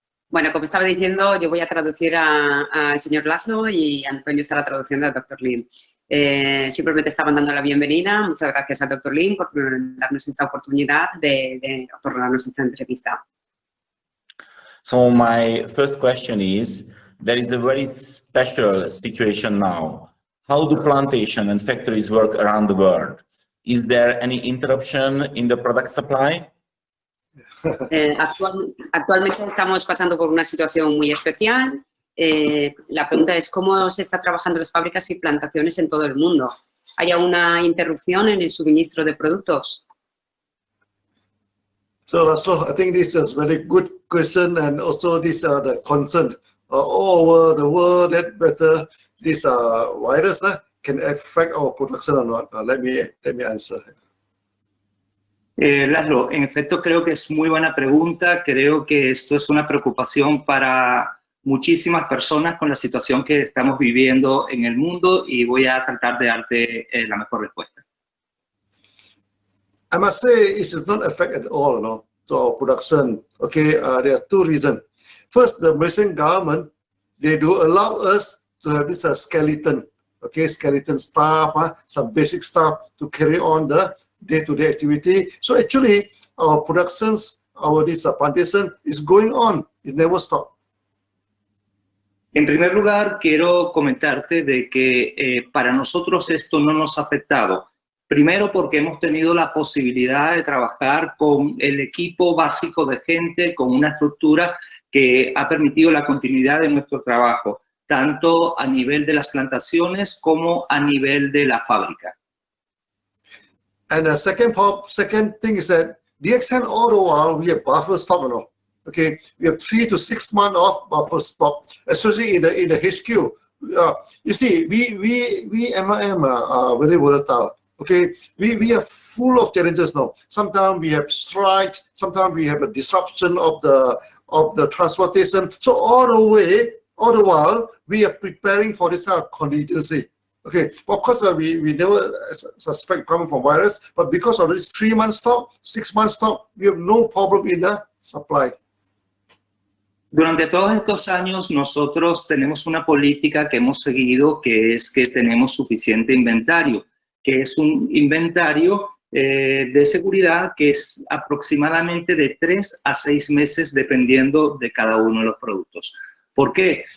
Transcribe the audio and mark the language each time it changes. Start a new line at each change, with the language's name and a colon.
Spanish: Bueno, como estaba diciendo, yo voy a traducir al señor Laszlo y Antonio estará traduciendo al Dr. Lim. Simplemente estaban dando la bienvenida. Muchas gracias al Dr. Lim por darnos esta oportunidad de otorgarnos esta entrevista.
English: So my first question is, there is a very special situation now. How do plantation and factories work around the world? Is there any interruption in the product supply?
Spanish: Actualmente estamos pasando por una situación muy especial. La pregunta es cómo se está trabajando las fábricas y plantaciones en todo el mundo. ¿Hay una interrupción en el suministro de productos?
English: So, Laszlo, I think this is a very good question, and also these are the concern all over the world that whether this virus can affect our production or not. Let me answer.
Spanish: Laszlo, en efecto creo que es muy buena pregunta. Creo que esto es una preocupación para muchísimas personas con la situación que estamos viviendo en el mundo, y voy a tratar de darte la mejor respuesta.
English: I must say it does not affect at all, to our production. Okay, there are two reasons. First, the Malaysian government, they do allow us to have this skeleton, okay, skeleton staff, some basic stuff to carry on the day-to-day activity. So actually, our productions, this plantation is going on. It never stops.
Spanish: En primer lugar, quiero comentarte de que para nosotros esto no nos ha afectado. Primero, porque hemos tenido la posibilidad de trabajar con el equipo básico de gente, con una estructura que ha permitido la continuidad de nuestro trabajo, tanto a nivel de las plantaciones como a nivel de la fábrica.
English: And the second thing is that DXN all the while we have buffer stock, Okay, we have 3 to 6 months of buffer stock, especially in the HQ. You see, we MIM are very volatile. Okay, we are full of challenges now. Sometimes we have strike, sometimes we have a disruption of the transportation. So all the while, we are preparing for this contingency. Okay, of course we never suspect coming from virus, but because of this 3 month stock, 6 month stock, we have no problem in the supply.
Spanish: Durante todos estos años nosotros tenemos una política que hemos seguido, que es que tenemos suficiente inventario, que es un inventario de seguridad que es aproximadamente de 3 a 6 meses dependiendo de cada uno de los productos. ¿Por qué?